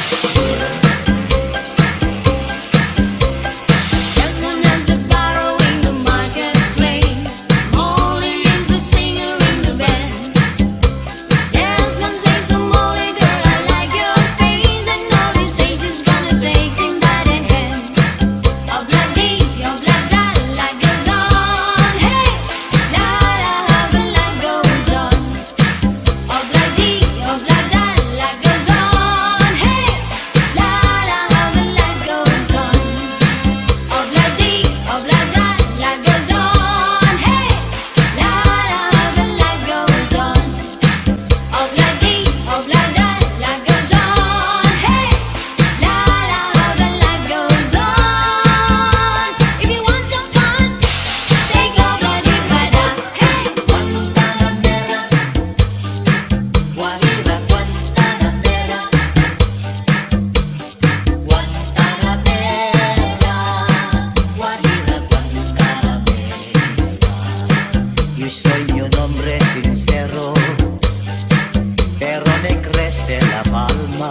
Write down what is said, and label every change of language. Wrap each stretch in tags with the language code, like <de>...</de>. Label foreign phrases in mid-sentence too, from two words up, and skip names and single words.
<en>Desmond is a borrow in the marketplace. Molly is the singer in the band. Desmond says to Molly, girl, I like your face. And Molly says she's gonna take him by the hand. Obladi, oblada, life goes on. Hey, la la, how the life goes on. Obladi, oblada, life goes on. Hey, la la, how the life goes on. Obladi, oblada, life goes on. Hey, la la, how the life goes on. Obladi, oblada, life goes on. Hey, la la, how the life goes on. If you want some fun, take Obladi, oblada. Hey.</en> <es>Guantanamera, Guajira, Guantanamera, Guantanamera, Guajira, Guantanamera. Yo soy mi nombre sincero, pero me crece la palma.</es>